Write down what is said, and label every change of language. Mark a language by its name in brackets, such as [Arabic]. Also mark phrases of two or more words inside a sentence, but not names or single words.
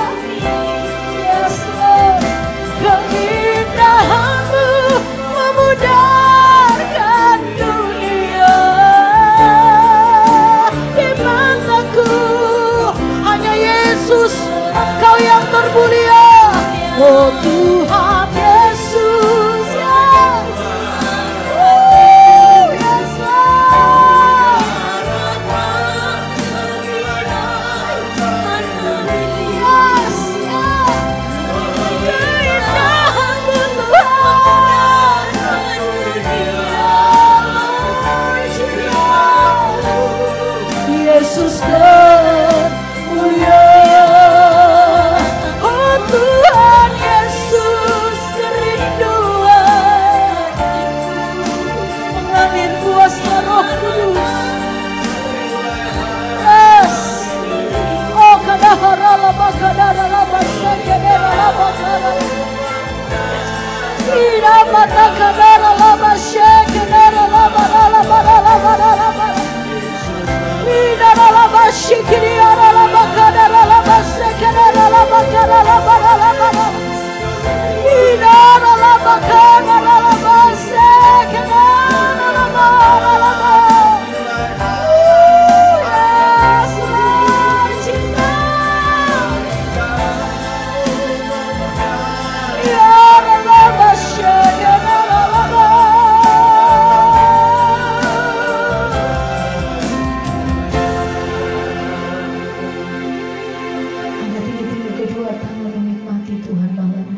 [English] Yes Lord, [Indonesian] keindahan-Mu memudarkan dunia. Di mataku hanya Yesus, Engkau yang termulia. Oh Tuhan Yesus, ya. [English] Oh yes Lord. Yes, [Indonesian] ya. Keindahan-Mu Tuhan, Yesus termulia. Oh Tuhan Yesus, kerinduan. Mengalir kuasa Roh Kudus. [English] Yes. Oh kadahara lama kadara lama sakedera lama kadara. Ira mata kadara lama sakedera lama lama lama lama. Ira lama shikiriara lama kadara lama sakedera lama kadara lama lama. Ira lama kadara lama sakedera lama lama. Yes Lord, [Indonesian] cinta. Ira lama sakedera lama. Angkat tinggi-tinggi kedua tangan menikmati Tuhan malam ini.